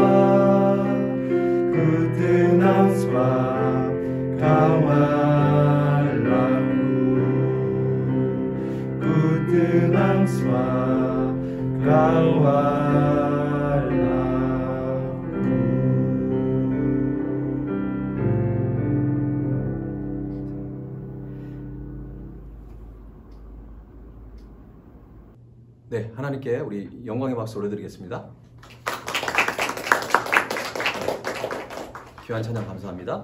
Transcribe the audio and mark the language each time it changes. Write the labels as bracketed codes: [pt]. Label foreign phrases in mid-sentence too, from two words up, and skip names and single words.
[ms] Ku tenang sebab kawan aku. Ku tenang sebab kawan aku. [ko] 네, 하나님께 우리 영광의 박수 올려드리겠습니다. 귀한 찬양 감사합니다.